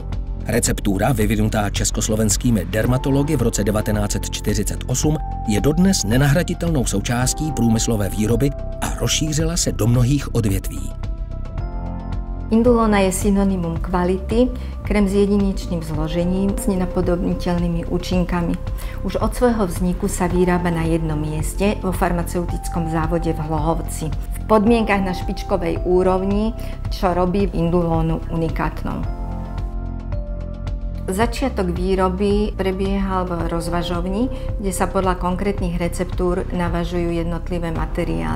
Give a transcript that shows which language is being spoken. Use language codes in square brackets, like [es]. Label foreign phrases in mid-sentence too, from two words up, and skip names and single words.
[cs] Receptura, vyvinutá československými dermatology v roce 1948, je dodnes nenahraditelnou součástí průmyslové výroby a rozšířila se do mnohých odvětví. [sk] Indulona je synonymum kvality, krém s jedinečným zložením, s nenapodobniteľnými účinkami. Už od svojho vzniku sa vyrába na jednom mieste vo farmaceutickom závode v Hlohovci. V podmienkach na špičkovej úrovni, čo robí Indulonu unikátnou. Začiatok výroby prebiehal v rozvažovni, kde sa podľa konkrétnych receptúr navažujú jednotlivé materiály.